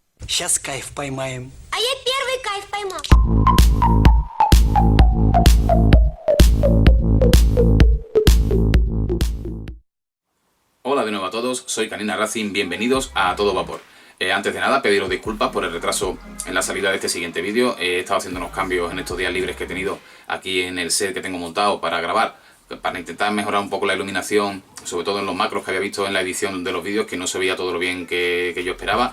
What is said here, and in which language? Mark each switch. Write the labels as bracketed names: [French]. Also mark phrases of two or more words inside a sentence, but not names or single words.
[Russian] Сейчас кайф поймаем. А я первый кайф поймал. [Spanish] Hola de nuevo a todos, soy Canina Racing, bienvenidos a Todo Vapor. Antes de nada, pediros disculpas por el retraso en la salida de este siguiente vídeo. He estado haciendo unos cambios en estos días libres que he tenido aquí en el set que tengo montado para grabar, para intentar mejorar un poco la iluminación, sobre todo en los macros que había visto en la edición de los vídeos, que no se veía todo lo bien que yo esperaba.